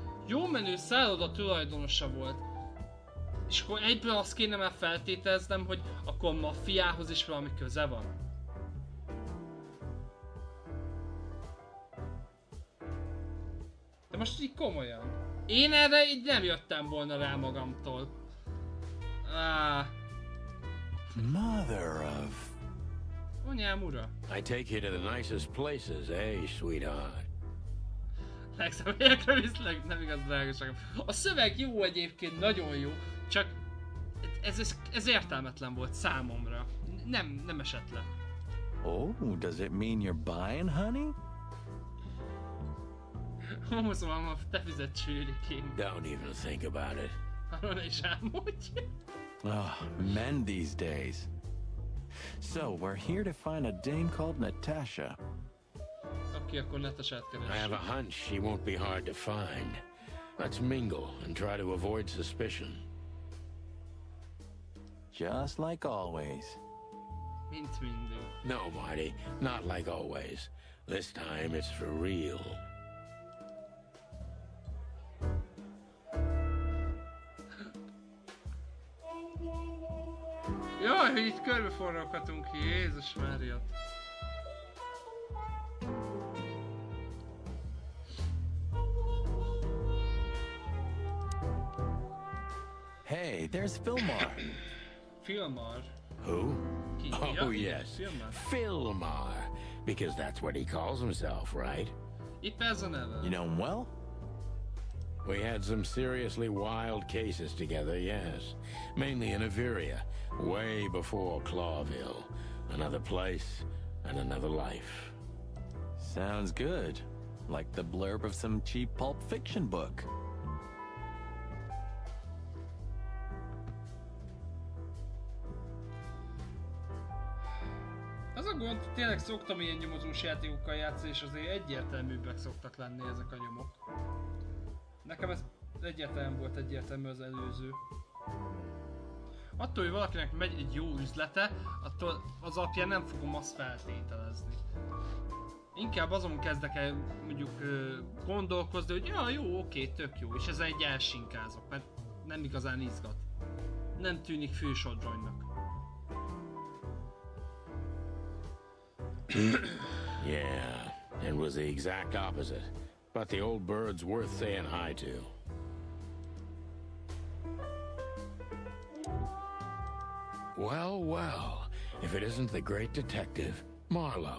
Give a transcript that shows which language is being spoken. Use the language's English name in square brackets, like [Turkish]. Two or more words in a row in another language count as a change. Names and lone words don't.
[Hungarian] Jó menő szálloda tulajdonosa volt. És akkor egyből azt kéne már feltételeznem, hogy akkor a maffiához is valami köze van. De most így komolyan. Én erre így nem jöttem volna rá magamtól. [English] Mother of... [Hungarian] Anyám ura. [English] I take you to the nicest places, eh, sweetheart? [Hungarian] Legszebb helyekre viszlek, nem igaz drágaságom. A szöveg jó egyébként, nagyon jó, csak ez értelmetlen volt számomra. Nem esett le. [English] Oh, does it mean you're buying, honey? [Hungarian] Szóval te fizet sűrűként. [English] Don't even think about it. [Hungarian] Arra is álmodj. [English] Oh, men these days. So, we're here to find a dame called Natasha. [Hungarian] Oké, akkor Natashát keres. [English] I have a hunch she won't be hard to find. Let's mingle and try to avoid suspicion. Just like always. [Hungarian] Mint mindig. [English] No, Marty, not like always. This time it's for real. [Hungarian] Jaj, hogy itt körbeforroghatunk ki, Jézus Mária. [English] Hey, there's Filmar. Filmar? Who? Yeah, Oh, yes. Filmar. Because that's what he calls himself, right? [Hungarian] Itt ez a neve. [English] You know him well? We had some seriously wild cases together, yes. Mainly in Averia, way before Clawville. Another place and another life. Sounds good. Like the blurb of some cheap pulp fiction book. [Hungarian] Az a gond, hogy tényleg szoktam ilyen nyomozós játékokkal játszani, és azért egyértelműbbek szoktak lenni ezek a nyomok. Nekem ez egyértelmű volt, egyértelmű az előző. Attól, hogy valakinek megy egy jó üzlete, attól az alapján nem fogom azt feltételezni. Inkább azon kezdek el mondjuk gondolkozni, hogy ja, jó, oké, tök jó, és ezzel egy elsinkázok, mert nem igazán izgat. Nem tűnik fősodronynak. [English] Yeah, it was the exact opposite. But the old bird's worth saying hi to. Well, well, if it isn't the great detective, Marlowe.